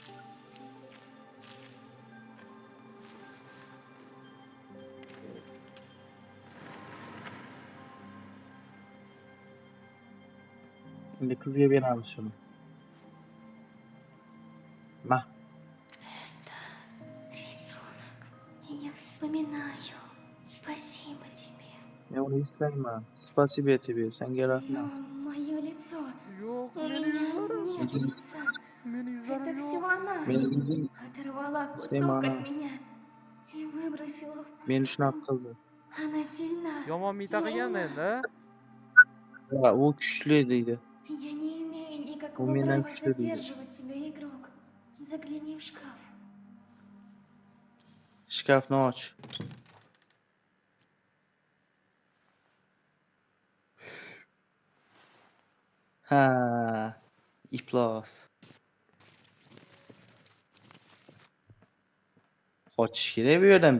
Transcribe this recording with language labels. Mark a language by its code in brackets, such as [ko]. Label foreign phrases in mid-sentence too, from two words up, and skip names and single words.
[uz] endi qizga beramiz shuni. Ma, [ru] Рисунок. Я вспоминаю. Спасибо тебе. [uz] men uni istayman. [ru] Spasibo тебе. Senga Но [uz] rahmat. [ru] мое лицо. [uz] Yo'q, [ru] У [uz] meni [ru] меня [uz] yuzlarim. [ru] нет лица. [uz] Meni [ru] Это [uz] yuzlarim [ru] все [uz] yo'q. [ru] она. [uz] Meni izing, [ru] Оторвала кусок Симона. от меня и выбросила в [uz] meni shunaqa [ru] пустоту. [uz] qildi. [ru] Она сильна. [uz] Yomon mita qilgan endi. Ha, u kuchli deydi. [ru] Я не имею никакого меня права чё видно? задерживать тебя, игрок. Загляни в шкаф. [uz] Shkafni och. Ha, iflos. Qochish kerak bu yerdan.